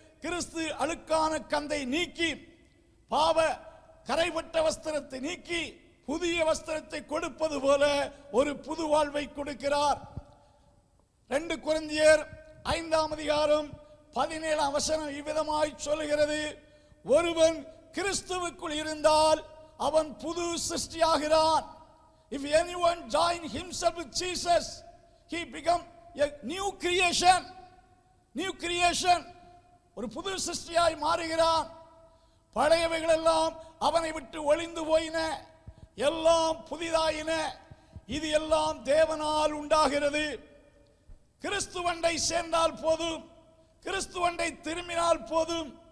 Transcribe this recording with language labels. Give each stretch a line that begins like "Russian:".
Tamil: கிறிஸ்து அழுக்கான கந்தை நீக்கி பாவ கரைபட்ட வஸ்திரத்தை நீக்கி புதிய வஸ்திரத்தை கொடுப்பது போல ஒரு புது வாழ்வை கொடுக்கிறார். 2 கொரிந்தியர் 5ஆம் அதிகாரம் 17ஆம் வசனம் இவ்விதமாய் சொல்லுகிறது, ஒருவன் கிறிஸ்துவுக்குள் இருந்தால் அவன் புது சிருஷ்டியாகிறான்.
English: If anyone join himself with Jesus, he become a new creation. New creation.
Tamil: ஒரு புது சிருஷ்டியாய் மாறுகிறான். பழையவைகள் எல்லாம் அவனை விட்டு ஒளிந்து போயின, எல்லாம் புதிதாயின. இது எல்லாம் தேவனால் உண்டாகிறது. கிறிஸ்துவண்டை சேர்ந்தால் போதும், கிறிஸ்துவண்டை திரும்பினால் போதும்.